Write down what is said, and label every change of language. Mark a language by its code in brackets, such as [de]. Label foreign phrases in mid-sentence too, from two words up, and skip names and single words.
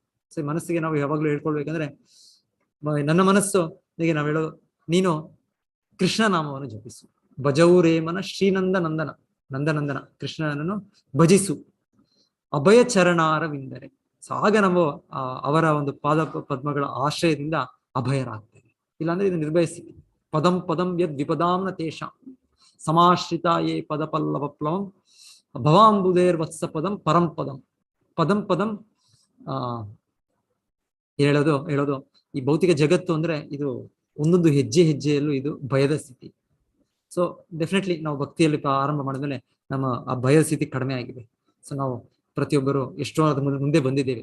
[kn] ಸೊ ಈ ಮನಸ್ಸಿಗೆ ನಾವು ಯಾವಾಗ್ಲೂ ಹೇಳ್ಕೊಳ್ಬೇಕಂದ್ರೆ, ನನ್ನ ಮನಸ್ಸು ಹೀಗೆ ನಾವು ಹೇಳೋದು, ನೀನು ಕೃಷ್ಣ ನಾಮವನ್ನು ಜಪಿಸು. [bn] ভজৌরেমন শ্রীনন্দনন্দন, [kn] ನಂದನಂದನ ಕೃಷ್ಣನನ್ನು ಭಜಿಸು. [bn] অভয় চরণারবিন্দরে. [kn] ಸೊ ಆಗ ನಾವು ಅವರ ಒಂದು ಪಾದ ಪದ್ಮಗಳ ಆಶ್ರಯದಿಂದ ಅಭಯರಾಗ್ತೇವೆ. ಇಲ್ಲಾಂದ್ರೆ ಇದು ನಿರ್ಭಯ ಸ್ಥಿತಿ. [sa] ಪದಂ ಪದಂ ಯದ್ ವಿಪದಾಂನ ತೇಷ ಸಮಾಶ್ರಿತ ಯೇ ಪದ ಪಲ್ಲವಪ್ಲವಂ ಭವಾಂಬುದೇರ್ ವತ್ಸ ಪದಂ ಪರಂ ಪದಂ. ಪದಂ ಪದಂ [kn] ಹೇಳೋದು ಈ ಭೌತಿಕ ಜಗತ್ತು ಅಂದ್ರೆ ಇದು ಒಂದೊಂದು ಹೆಜ್ಜೆಯಲ್ಲೂ ಇದು ಭಯದ ಸ್ಥಿತಿ. ಸೊ ಡೆಫಿನೆಟ್ಲಿ ನಾವು ಭಕ್ತಿಯಲ್ಲಿ ಆರಂಭ ಮಾಡಿದ್ಮೇಲೆ ನಮ್ಮ ಆ ಭಯದ ಸ್ಥಿತಿ ಕಡಿಮೆ ಆಗಿದೆ. ಸೊ ನಾವು ಪ್ರತಿಯೊಬ್ಬರು ಎಷ್ಟೋ ಅದ್ರ ಮುಂದೆ ಬಂದಿದ್ದೇವೆ.